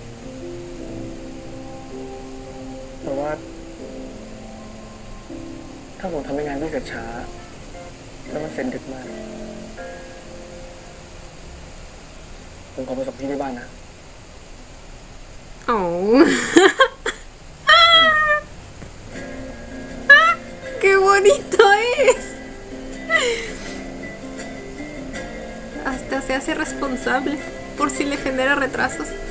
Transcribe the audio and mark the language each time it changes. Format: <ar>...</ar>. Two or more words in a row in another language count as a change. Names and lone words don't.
<th>เพราะว่า แถ้าผมทำให้งานพี่เสร็จช้าแล้วมันเซ็นดึกมากผมขอไปส่งพี่ที่บ้านนะ</th> <es>Oh. ¡Qué bonito es! Hasta se hace responsable por si le genera retrasos.</es>